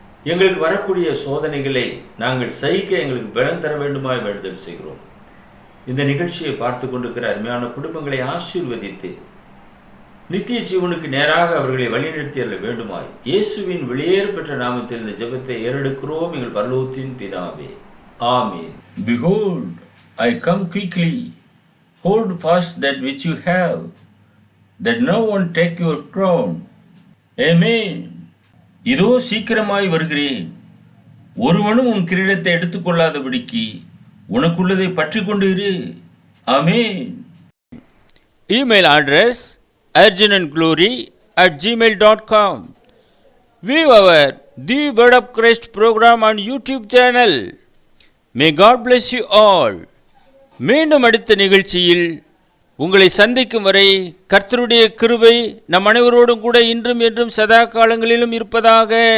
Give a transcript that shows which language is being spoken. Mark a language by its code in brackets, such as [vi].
[ta] எங்களுக்கு வரக்கூடிய சோதனைகளை நாங்கள் சகிக்க எங்களுக்கு பலன் தர வேண்டுமாய் வேண்டுதல் செய்கிறோம். இந்த நிகழ்ச்சியை பார்த்து கொண்டிருக்கிற அருமையான குடும்பங்களை ஆசீர்வதித்து நித்திய ஜீவனுக்கு நேராக அவர்களை வழிநடத்தியல்ல வேண்டுமாய் இயேசுவின் வெளியேற பெற்ற நாமத்தில் இந்த ஜெபத்தை ஏறெடுக்கிறோம் எங்கள் பரலோகத்தின் பிதாவே. [en] ஆமென். Behold, I come quickly. Hold fast that which you have, that no one take your crown. [ta] Amen. இதோ சீக்கிரமாய் வருகிறேன். ஒருவனும் உன் கிரீடத்தை எடுத்துக்கொள்ளாதபடிக்கு உனக்குள்ளதை பற்றி கொண்டு இரு. ஆமென். [en] Email address urgenandglory@gmail.com. View our The Word of Christ program on YouTube channel. May God bless you all. [ta] மீண்டும் அடுத்த நிகழ்ச்சியில் உங்களை சந்திக்கும் வரை கர்த்தருடைய கிருபை நம் அனைவரோடும் கூட இன்றும் என்றும் சதா காலங்களிலும் இருப்பதாக.